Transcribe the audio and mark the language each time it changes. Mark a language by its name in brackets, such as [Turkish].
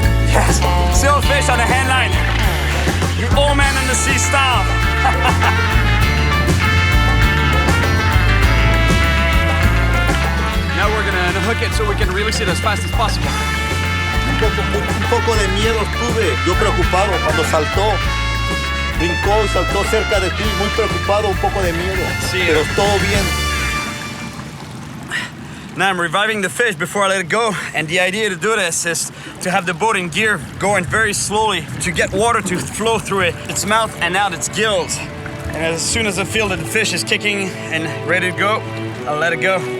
[English] Yes, sailfish on the handline. Your old man in the sea style. Now we're gonna unhook it so we can release it as fast as possible. [Spanish] Un poco de miedo tuve. Yo preocupado cuando saltó. Brincó y saltó cerca de ti. Muy preocupado, un poco de miedo. Sí. Pero todo bien. [English] Now I'm reviving the fish before I let it go, and the idea to do this is to have the boat in gear going very slowly to get water to flow through its mouth and out its gills. And as soon as I feel that the fish is kicking and ready to go, I'll let it go.